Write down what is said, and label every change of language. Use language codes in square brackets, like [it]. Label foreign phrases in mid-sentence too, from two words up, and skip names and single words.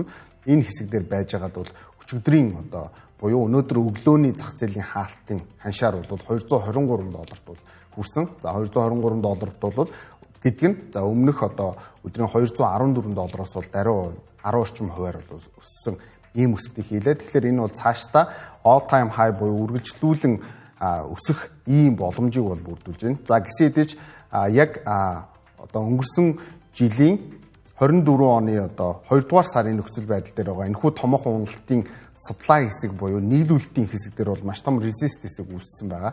[mn] Энэ хэсэг дээр байж байгаад бол өчигдрийн одоо буюу өнөөдөр өглөөний зах зээлийн хаалтын ханшаар бол $223 бол хүрсэн. За $223 бол гэдэг нь за өмнөх одоо өдрийн $214-оос бол даруй 10 орчим хувиар бол өссөн ийм өсөлтийг хийлээ. Тэгэхээр энэ бол цаашдаа [en] all time high [mn] буюу үргэлжлүүлэн өсөх ийм боломжийг бол бүрдүүлж байна. За гисэн хэдиж яг одоо өнгөрсөн жилийн 24 оны одоо 2 дугаар сарын нөхцөл байдал дээр байгаа энэхүү томоохон уналтын supply хэсэг буюу нийлүүлэлтийн хэсэг дээр бол маш том resist хэсэг үүссэн байгаа.